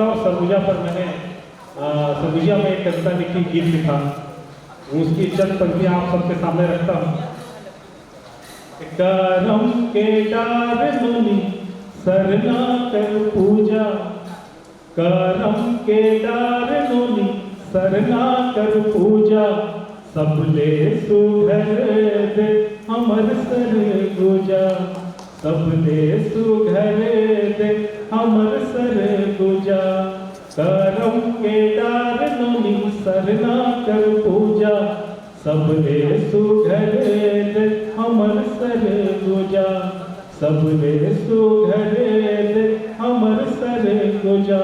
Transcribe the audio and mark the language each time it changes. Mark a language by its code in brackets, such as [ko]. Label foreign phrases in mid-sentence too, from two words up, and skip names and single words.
[hi] और सरगुजा पर मैंने सरगुजिया में एक कविता लिखी, गीत लिखा, उसकी चंद पंक्तियां आप सबके सामने रखता हूँ। [sgj] करम के डार मुनि सरना कर पूजा, करम के डार मुनि सरना कर पूजा, सबले सुघर दे हमर सरगुजा, सबले सुघर दे हमर सरगुजा, करम के डार मुनि सरना कर पूजा, सबले सुघर दे हमर सरगुजा, सबले सुघर दे हमर सरगुजा।